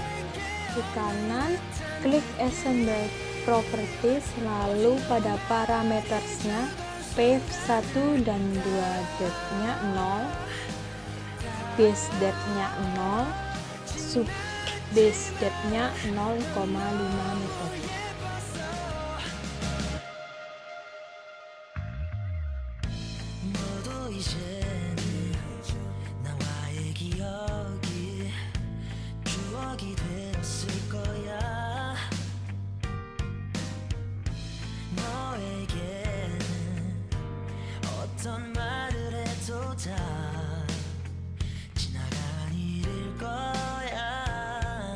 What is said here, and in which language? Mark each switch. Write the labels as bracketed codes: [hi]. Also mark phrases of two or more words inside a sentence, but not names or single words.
[id] Di kanan, klik [en] assemble properties, [id] lalu pada parametersnya PV1 dan 2 depth-nya 0, [en] base depth- [id] nya 0, [en] sub base depth- [id] nya 0,5 meter. [ko] 이제는 나와의 기억이 추억이 되었을 거야. 너에게는 어떤 말을 해도 다 지나간 일일 거야.